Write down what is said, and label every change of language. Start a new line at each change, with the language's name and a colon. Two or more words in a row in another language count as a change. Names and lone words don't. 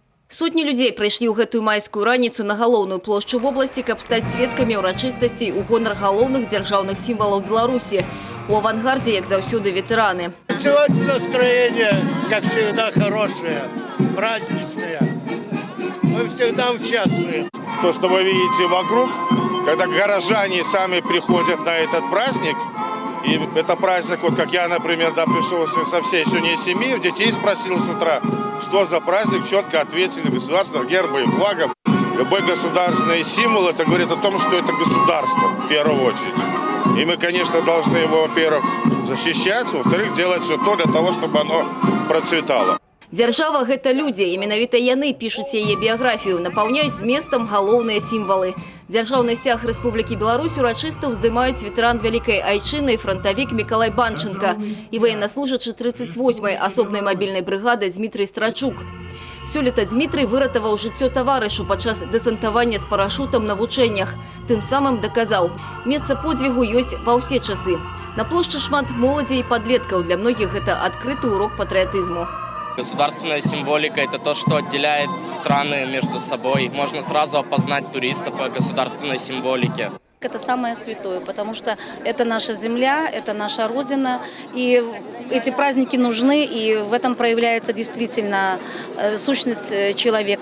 Belarusian: Сотні людей прийшли ў гэтую майскую раніцу на галоўную плошчу
Russian: в области,
Belarusian: каб стаць сведкамі ўрачыстасцей у гонар галоўных дзяржаўных сімвалаў Беларусі. У авангардзе, як заўсёды, ветэраны.
Russian: Сегодня настроение, как всегда, хорошее, праздничное. Мы всегда участвуем. То, что вы видите вокруг, когда горожане сами приходят на этот праздник, и это праздник, вот как я, например, пришел со всей сегодня семьи, детей спросил с утра, что за праздник, четко ответили государственным гербом и флагом. Любой государственный символ, это говорит о том, что это государство в первую очередь. И мы, конечно, должны его, во-первых, защищать, во-вторых, делать все то для того, чтобы оно процветало.
Belarusian: Дзяржава – гэта людзі, і менавіта яны пішуць яе біяграфію, напаўняюць зместам галоўныя сімвалы. Дзяржаўны сцяг Рэспублікі Беларусь урачыста ўздымаюць ветэран Вялікай Айчыны, фронтавік Мікалай Банченко і военнослужачы 38-й асобнай мабільнай брыгады Дмітрый Страчук. Сёлета Дмітрый выратаваў жыццё таварышу падчас дэсантавання з парашутам на вучэннях. Тым самым даказаў, месца подзвігу ёсць ва ўсе часы. На плошчы шмат моладзі і падлеткаў, для многіх гэта адкрыты урок патрыятызму.
Russian: Государственная символика – это то, что отделяет страны между собой. Можно сразу опознать туриста по государственной символике. Это самое святое, потому что это наша земля, это наша Родина. И эти праздники нужны, и в этом проявляется действительно сущность человека.